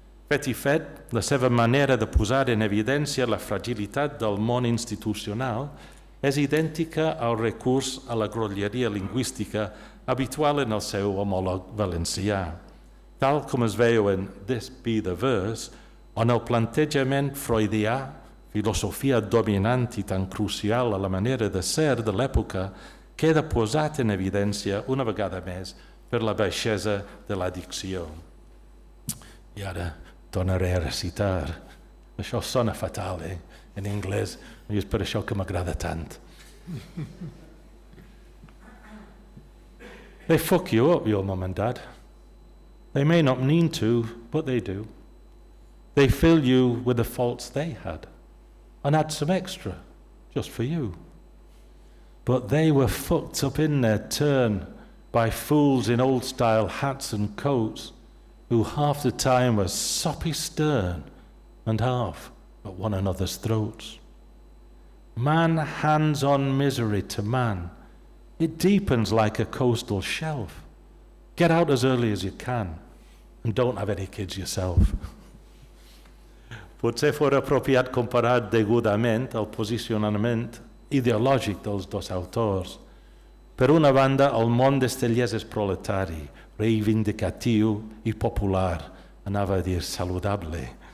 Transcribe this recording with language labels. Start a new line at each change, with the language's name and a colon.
Catalan: Fet i fet, la seva manera de posar en evidència la fragilitat del món institucional és idèntica al recurs a la grolleria lingüística habitual en el seu homòleg valencià, tal com es veu en This Be the Verse, on el plantejament freudià, filosofia dominant i tan crucial a la manera de ser de l'època, queda posat en evidència una vegada més per la baixesa de la dicció. I ara tornaré a recitar. Això sona fatal, en anglès, i és per això que m'agrada tant.
English: They fuck you up, your mum and dad. They may not mean to, but they do. They fill you with the faults they had and add some extra just for you. But they were fucked up in their turn by fools in old-style hats and coats who half the time were soppy stern and half at one another's throats. Man hands on misery to man. It deepens like a coastal shelf. Get out as early as you can and don't have any kids yourself.
Catalan: Potser fos apropiat comparar degudament el posicionament ideològic dels dos autors. Per una banda, el món d'Estellés és proletari, reivindicatiu i popular, anava a dir saludable.